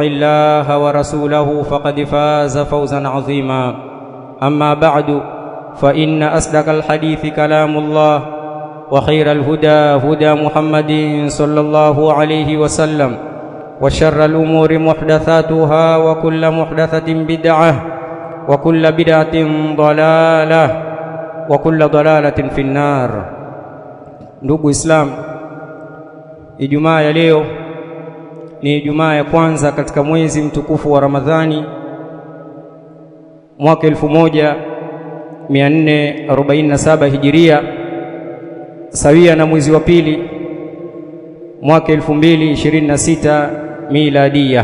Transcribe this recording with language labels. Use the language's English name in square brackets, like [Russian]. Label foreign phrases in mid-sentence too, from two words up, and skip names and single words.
[Arabic] الله ورسوله فقد فاز فوزا عظيما أما بعد فإن أصدق الحديث كلام الله وخير الهدى هدى محمد صلى الله عليه وسلم وشر الأمور محدثاتها وكل محدثة بدعة وكل بدعة ضلالة وكل ضلالة في النار. [Swahili] Ndugu Islam, Ijumaa ya leo ni Ijumaa ya kwanza katika mwezi mtukufu wa Ramadhani mwaka 1447 Hijiria, sawia na mwezi wa pili mwaka 2026 Miladia.